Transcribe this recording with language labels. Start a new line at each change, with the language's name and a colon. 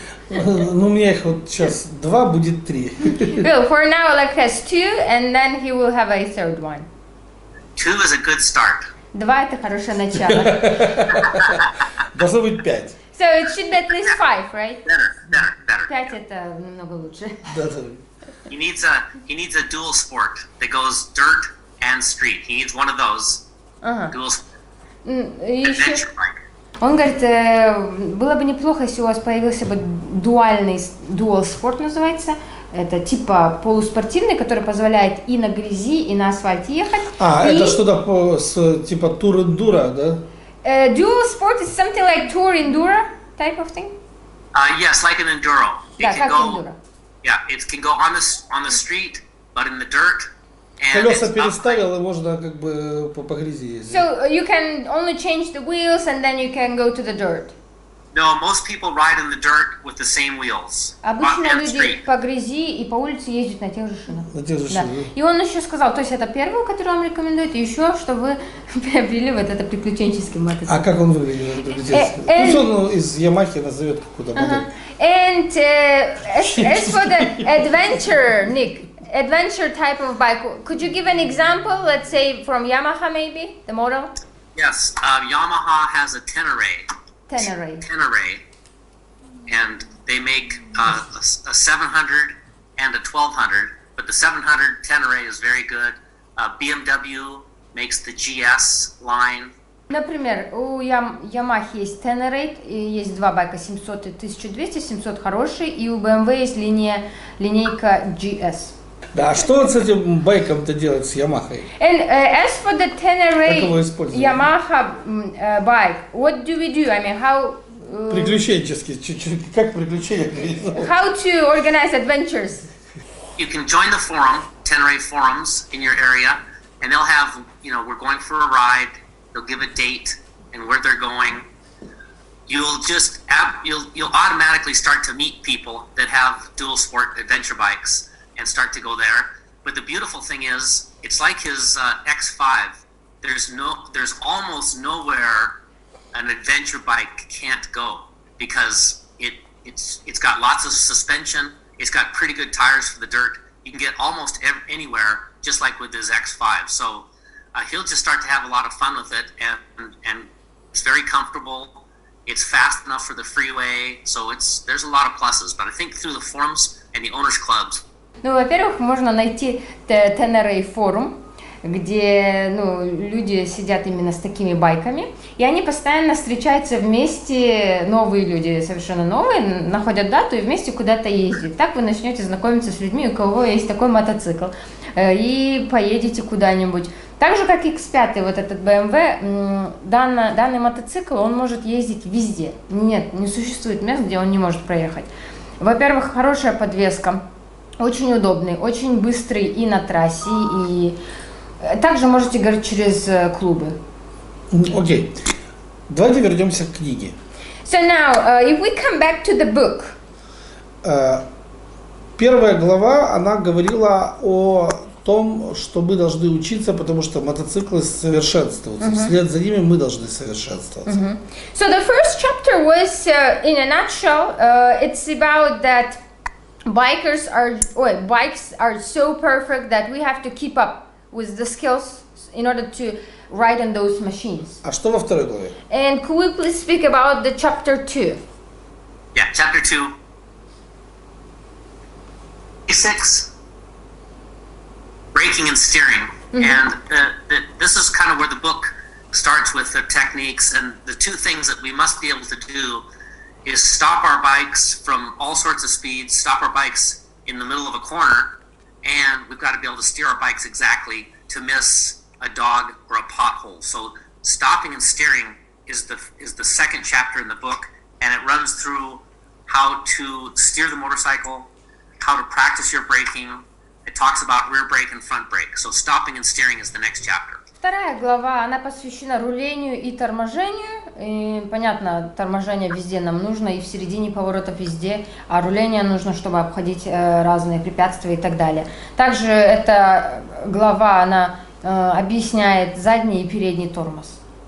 Russian: Ну, у меня их вот сейчас 2, будет 3.
English: Well, for now, Oleg has 2, and then he will have a third one. 2 is a good start.
Russian: 2 это хорошее начало. Должно быть 5.
English: So it should be at least 5, right? Better.
Russian: 5 это намного лучше. Да.
English: He needs a dual sport that goes dirt and street. He needs one of those. Dual adventure bike.
Russian: Он говорит, было бы неплохо, если у вас появился бы dual sport называется. Это типа полуспортивный, который позволяет и на грязи, и на асфальте ехать. Это что-то типа тур-эндуро, да?
English: Dual sport is something like tour enduro type of thing. Yes, like an enduro.
Russian: Да, как enduro.
English: Yeah, it can go on the street, but in the dirt.
Russian: Колеса переставил, и можно как бы по грязи ездить.
English: So you can only change the wheels and then you can go to the dirt. No, most people ride in the dirt with the same wheels.
Russian: Обычно люди по грязи и по улице ездят на тех же шинах. На тех же шинах. И он еще сказал, то есть это первый, который он рекомендует, и еще, что вы приобрели вот это приключенческий мотоцикл. А как он выглядит? Пусть он из Ямахи назовет какую-то модель.
English: And as for the adventure, Nick, adventure type of bike, could you give an example, let's say from Yamaha maybe, the model? Yes, Yamaha has a Tenere, and they make a 700 and a 1200, but the 700 Tenere is very good. BMW makes the GS line.
Russian: Например, у Yamaha есть Tenere, и есть два байка 700 и 1200, 700 хороший, и у BMW есть линейка GS. Да, а что он с этим байком-то делать, с Ямахой?
English: And as for the Tenere Yamaha bike, what do we do? I mean, how...
Russian: Приключенческий, чуть-чуть, как приключения?
English: How to organize adventures? You can join the forum, Tenere forums in your area, and they'll have, we're going for a ride, they'll give a date and where they're going. You'll automatically start to meet people that have dual sport adventure bikes and start to go there. But the beautiful thing is, it's like his X5. There's almost nowhere an adventure bike can't go because it's got lots of suspension. It's got pretty good tires for the dirt. You can get almost anywhere, just like with his X5. So he'll just start to have a lot of fun with it, and it's very comfortable. It's fast enough for the freeway, so there's a lot of pluses. But I think through the forums and the owners clubs.
Russian: Ну, во-первых, можно найти TNRA форум, где люди сидят именно с такими байками, и они постоянно встречаются вместе, новые люди, совершенно новые, находят дату и вместе куда-то ездят. Так вы начнете знакомиться с людьми, у кого есть такой мотоцикл, и поедете куда-нибудь. Так же, как X5, вот этот BMW, данный мотоцикл, он может ездить везде. Нет, не существует мест, где он не может проехать. Во-первых, хорошая подвеска, очень удобный, очень быстрый и на трассе, и также можете говорить через клубы. Окей. Давайте вернемся к книге.
English: So now, if we come back to the book.
Russian: Первая глава, она говорила о том, что мы должны учиться, потому что мотоциклы совершенствуются. Вслед за ними мы должны совершенствоваться.
English: So the first chapter was, in a nutshell, it's about that bikes are so perfect that we have to keep up with the skills in order to ride on those machines.
Russian: А что во второй главе?
English: And could we please speak about the chapter 2? Yeah, chapter 2. Basics, braking and steering. And this is kind of where the book starts with the techniques, and the two things that we must be able to do is stop our bikes from all sorts of speeds, stop our bikes in the middle of a corner, and we've got to be able to steer our bikes exactly to miss a dog or a pothole. So stopping and steering is the second chapter in the book, and it runs through how to steer the motorcycle, how to practice your braking. It talks about rear brake and front brake. So stopping and steering is the next chapter.
Russian: Вторая глава, она посвящена рулению и торможению. И, понятно, торможение везде нам нужно, и в середине поворотов везде, а руление нужно, чтобы обходить разные препятствия и так далее. Также эта глава, она объясняет задний и передний тормоз.